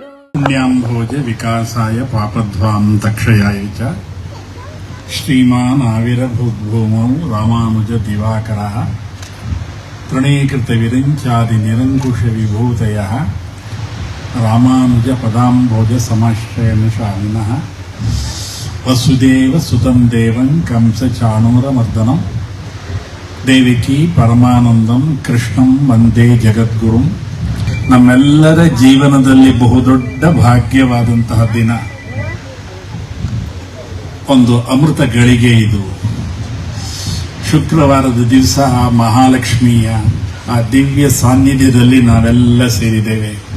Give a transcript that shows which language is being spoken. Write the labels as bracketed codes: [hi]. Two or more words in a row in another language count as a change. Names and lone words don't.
[sa] पुण्याम्भोज विकासाय पापध्वां तक्षयाय च श्रीमान् आविर्भूद्भूमौ रामानुज दिवाकरः प्रणीकृतविरिञ्चादिनिरङ्कुशविभूतयः रामानुज पदाम्भोज समाश्रयनिशामिनः वसुदेव सुतं देवं कंस चाणूरमर्दनं देवकी ಪರಮಾನಂದಂ ಕೃಷ್ಣಂ ವಂದೇ ಜಗದ್ಗುರುಂ. [kn] ನಮ್ಮೆಲ್ಲರ ಜೀವನದಲ್ಲಿ ಬಹುದೊಡ್ಡ ಭಾಗ್ಯವಾದಂತಹ ದಿನ, ಒಂದು ಅಮೃತ ಗಳಿಗೆ ಇದು. ಶುಕ್ರವಾರದ ದಿವಸ ಆ ಮಹಾಲಕ್ಷ್ಮಿಯ ಆ ದಿವ್ಯ ಸಾನ್ನಿಧ್ಯದಲ್ಲಿ ನಾವೆಲ್ಲ ಸೇರಿದ್ದೇವೆ.